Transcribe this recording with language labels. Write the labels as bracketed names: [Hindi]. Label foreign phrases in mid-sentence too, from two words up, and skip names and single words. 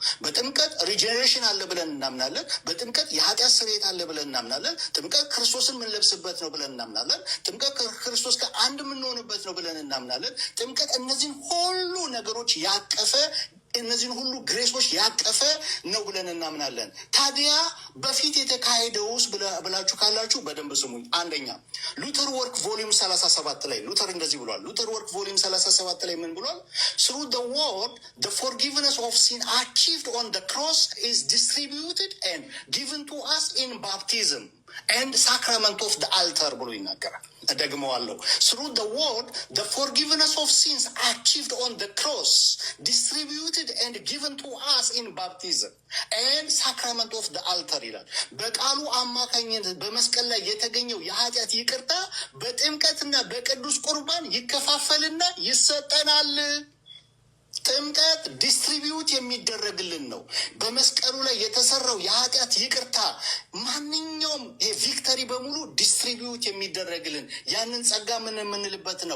[Amharic] በጥምቀት ሪጀኔሬሽን አለ ብለን እናምናለን። በጥምቀት የኃጢአት ስርየት አለ ብለን እናምናለን። ጥምቀት ክርስቶስን የምንለብስበት ነው ብለን እናምናለን። ጥምቀት ከክርስቶስ ጋር አንድ የምንሆንበት ነው ብለን እናምናለን። ጥምቀት እነዚህን ሁሉ ነገሮች ያቀፈ እነዚህን ሁሉ ግሬሶች ያቀፈ ነው ብለን እናምናለን። ታዲያ በፊት የተካሄደውስ ብላችሁ ካላችሁ በደንብ ስሙኝ። አንደኛ ሉተር ወርክ ቮሊዩም 37 ላይ ሉተር እንደዚህ ብሏል። ሉተር ወርክ ቮሊዩም 37 ላይ ምን ብሏል? [English] through the word the forgiveness of sin achieved on the cross is distributed and given to us in baptism and sacrament of the altar [Amharic] ብሎ ይናገራል። እደግመዋለሁ። [English] through the word the forgiveness of sins achieved on the cross distributed and given to us in baptism and sacrament of the altar [Amharic] ይላል። በቃሉ አማካኝነት በመስቀል ላይ የተገኘው የኃጢአት ይቅርታ በጥምቀትና በቅዱስ ቁርባን ይከፋፈልና ይሰጠናል። ጥምቀት ዲስትሪቢዩት የሚደረግልን ነው። በመስቀሉ ላይ የተሰራው የኃጢአት ይቅርታ ማንኛውም ቪክተሪ በሙሉ ዲስትሪቢዩት የሚደረግልን ያንን ጸጋ ምን የምንልበት ነው?